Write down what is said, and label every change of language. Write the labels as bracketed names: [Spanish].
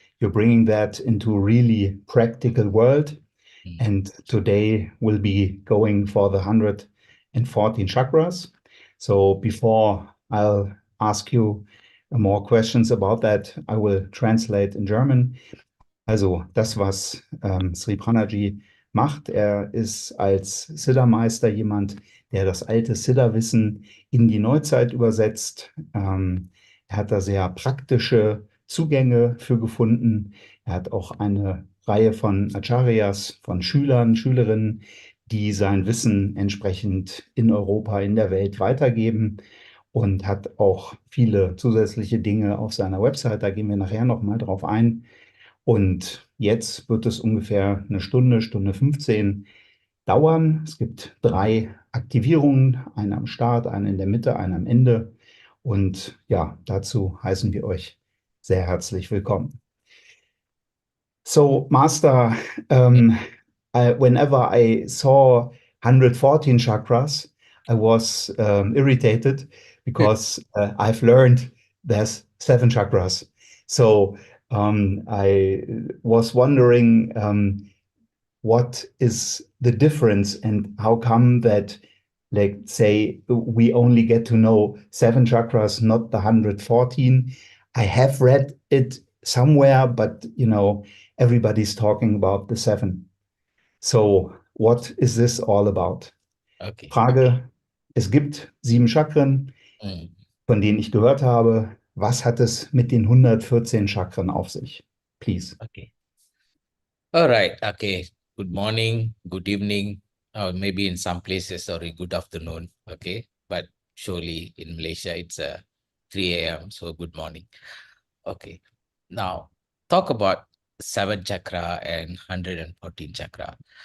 [English] You're bringing that into a really practical world. And today we'll be going for the 114 chakras. So before I'll ask you more questions about that, I will translate in German. [German] Also das, was Sri Pranaji macht, er ist als Siddha-Meister jemand, der das alte Siddha-Wissen in die Neuzeit übersetzt. Er hat da sehr praktische Zugänge für gefunden. Er hat auch eine Reihe von Acharyas, von Schülern, Schülerinnen, die sein Wissen entsprechend in Europa, in der Welt weitergeben und hat auch viele zusätzliche Dinge auf seiner Website. Da gehen wir nachher nochmal drauf ein. Und jetzt wird es ungefähr eine Stunde, Stunde 15 dauern. Es gibt 3 Aktivierungen, eine am Start, eine in der Mitte, eine am Ende. Und ja, dazu heißen wir euch sehr herzlich willkommen. [English] So, Master, whenever I saw 114 chakras, I was irritated because I've learned there's 7 chakras. So I was wondering what is the difference and how come that, like, say, we only get to know 7 chakras, not the 114. I have read it somewhere, but everybody's talking about the 7. So, what is this all about? Okay. [German] Frage, es gibt 7 Chakren, Mm. von denen ich gehört habe. Was hat es mit den 114 Chakren auf sich? [English] Please. Okay. All right. Okay. Good morning, good evening, or maybe in some places, sorry, good afternoon. Okay. But surely in Malaysia, it's 3 a.m. So good morning. Okay. Now, talk about 7 chakra and 114 chakra.